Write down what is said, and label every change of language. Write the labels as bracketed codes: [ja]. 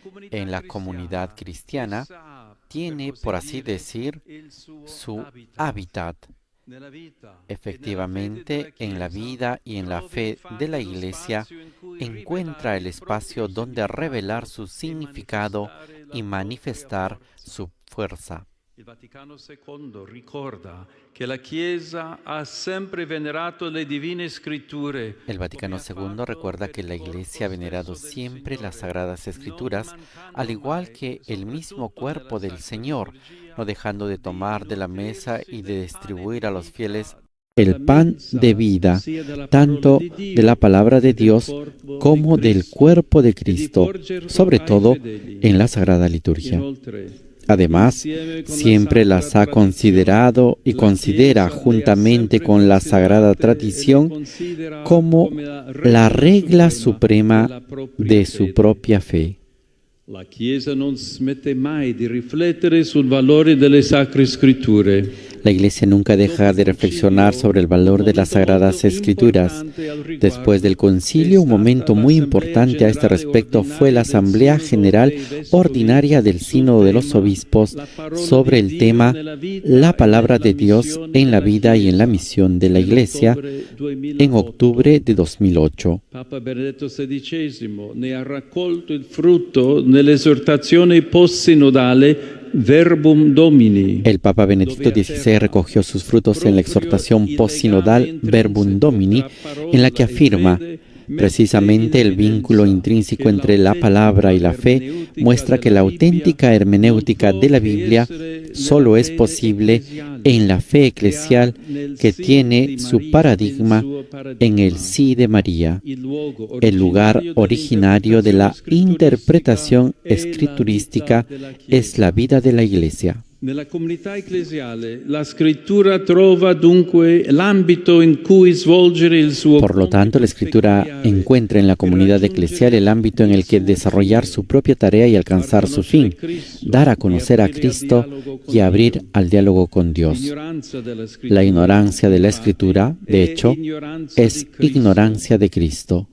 [es] En la comunidad cristiana tiene, por así decir, su hábitat. Efectivamente, en la vida y en la fe de la Iglesia encuentra el espacio donde revelar su significado y manifestar su fuerza. [it] Il Vaticano II ricorda che la Chiesa ha sempre venerato le divine scritture. [es] El Vaticano II recuerda que la Iglesia ha venerado siempre las Sagradas Escrituras, al igual que el mismo cuerpo del Señor, no dejando de tomar de la mesa y de distribuir a los fieles el pan de vida, tanto de la palabra de Dios como del cuerpo de Cristo, sobre todo en la Sagrada Liturgia. Además, siempre las ha considerado y considera, juntamente con la sagrada tradición, como la regla suprema de su propia fe. [it] La Chiesa non smette mai di riflettere sul valore delle Sacre Scritture. [es] La Iglesia nunca deja de reflexionar sobre el valor de las Sagradas Escrituras. Después del concilio, un momento muy importante a este respecto fue la Asamblea General Ordinaria del Sínodo de los Obispos sobre el tema La Palabra de Dios en la vida y en la misión de la Iglesia en octubre de 2008. [it] Papa Benedetto XVI ne ha raccolto il frutto nell'esortazione post-sinodale Verbum Domini. [es] El Papa Benedicto XVI recogió sus frutos en la exhortación post-sinodal Verbum Domini, en la que afirma: precisamente el vínculo intrínseco entre la palabra y la fe muestra que la auténtica hermenéutica de la Biblia solo es posible en la fe eclesial, que tiene su paradigma en el sí de María, el lugar originario de la interpretación escriturística es la vida de la Iglesia. [it] Nella comunità ecclesiale la scrittura trova dunque l'ambito in cui svolgere il suo. [es] Por lo tanto, la Escritura encuentra en la comunidad eclesial el ámbito en el que desarrollar su propia tarea y alcanzar su fin, dar a conocer a Cristo y abrir al diálogo con Dios. La ignorancia de la Escritura, de hecho, es ignorancia de Cristo.